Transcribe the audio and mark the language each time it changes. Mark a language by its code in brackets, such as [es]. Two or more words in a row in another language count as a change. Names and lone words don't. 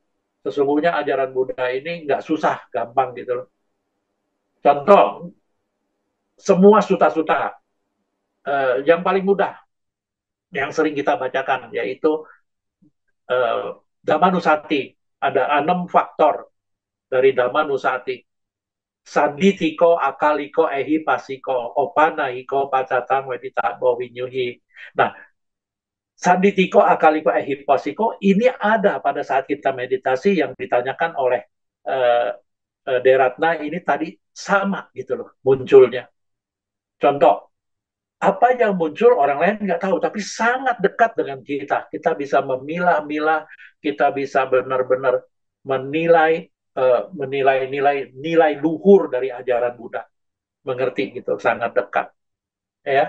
[id] Sesungguhnya ajaran Buddha ini nggak susah, gampang gitu loh. Contoh, semua suta-suta yang paling mudah, yang sering kita bacakan, yaitu Dhammanusati. Ada 6 faktor dari Dhammanusati. [pi] Sanditiko, akaliko, ehipasiko, opanaiko, pacatang, weditabo, winyuhi. [id] Nah, [pi] sanditiko, akaliko, ehipasiko [id] ini ada pada saat kita meditasi yang ditanyakan oleh Deratna ini tadi sama gitu loh munculnya. Contoh, apa yang muncul orang lain nggak tahu, tapi sangat dekat dengan kita. Kita bisa memilah-milah, kita bisa benar-benar menilai nilai luhur dari ajaran Buddha, mengerti gitu, sangat dekat.